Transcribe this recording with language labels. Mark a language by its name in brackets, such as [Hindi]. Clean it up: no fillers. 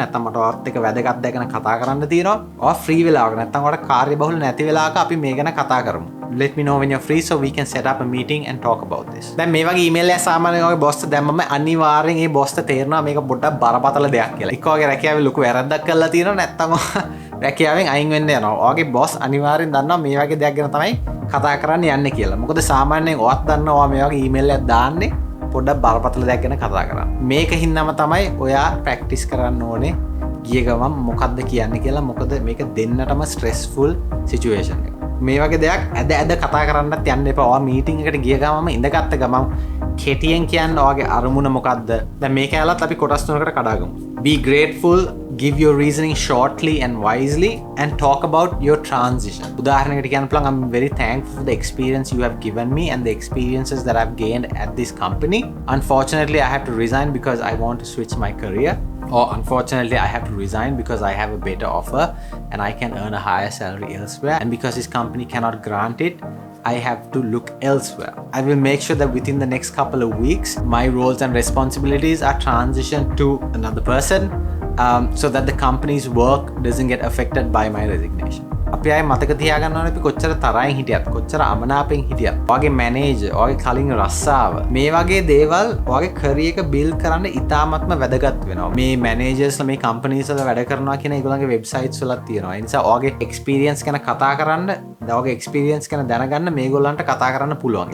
[Sinhala] නැත්නම් මට ඔයාත් එක්ක වැදගත් දෙයක් ගැන කතා කරන්න තියෙනවා. ඔයා ෆ්‍රී වෙලාවක නැත්නම් ඔයාට කාර්යබහුල නැති වෙලාවක අපි මේ ගැන කතා කරමු. [English] Let me know when you're free so we can set up a meeting and talk about this. [Sinhala] දැන් මේ වගේ ඊමේල් එක සාමාන්‍යයෙන් ඔය බොස්ට දැම්මම අනිවාර්යෙන් ඒ බොස්ට තේරෙනවා මේක පොඩ්ඩක් බරපතල දෙයක් කියලා. එක්ක ඔයගේ රැකියාවේ ලොකු වැරද්දක් කරලා තියෙනවා නැත්නම් රැකියාවෙන් අයින් වෙන්න යනවා. ඔයගේ බොස් අනිවාර්යෙන් දන්නවා මේ වගේ දෙයක් ගැන තමයි කතා කරන්න යන්නේ කියලා. මොකද සාමාන්‍යයෙන් ඔයත් දන්නවා මේ වගේ ඊමේල් එකක් දාන්නේ පොඩ්ඩක් බරපතල දෙයක් ගැන කතා කරන්න. මේක හින්දාම තමයි ඔයා ප්‍රැක්ටිස් කරන්න ඕනේ ගිය ගමන් මොකද්ද කියන්නේ කියලා. මොකද මේක දෙන්නටම ස්ට්‍රෙස්ෆුල් සිචුේෂන් එකක්. මේ වගේ දෙයක් ඇද කතා කරන්නත් යන්න එපා. ඔයා මීටින් එකට ගිය ගමම ඉඳගත්ත ගමන් කෙටියෙන් කියන්න ඔයාගේ අරමුණ මොකද්ද? දැන් මේක ඇලත් අපි කොටස් තුනකට කඩාගමු. [English] Be grateful, give your reasoning shortly and wisely and talk about your transition. [Sinhala] උදාහරණයකට කියන්න පුළුවන් [English] I'm very thankful for the experience you have given me and the experiences that I've gained at this company. Unfortunately, I have to resign because I want to switch my career. Or unfortunately, I have to resign because I have a better offer and I can earn a higher salary elsewhere. And because this company cannot grant it, I have to look elsewhere. I will make sure that within the next couple of weeks, my roles and responsibilities are transitioned to another person so that the company's work doesn't get affected by my resignation. [Sinhala] අපි ආයේ මතක තියාගන්න ඕනේ අපි කොච්චර තරහින් හිටියත් කොච්චර අමනාපෙන් හිටියත් ඔයාගේ මැනේජර් ඔයාගේ කලින් රස්සාව මේ වගේ දේවල් ඔයාගේ කැරියර් එක බිල්ඩ් කරන්න ඉතාමත්ම වැදගත් වෙනවා. මේ මැනේජර්ස්ලා මේ කම්පැනිස් වල වැඩ කරනවා කියන ඒගොල්ලන්ගේ වෙබ්සයිට්ස් වලත් තියෙනවා. ඒ නිසා ඔයාගේ එක්ස්පීරියන්ස් ගැන කතා කරන්න, ඔයාගේ එක්ස්පීරියන්ස් ගැන දැනගන්න මේගොල්ලන්ට කතා කරන්න පුළුවන්.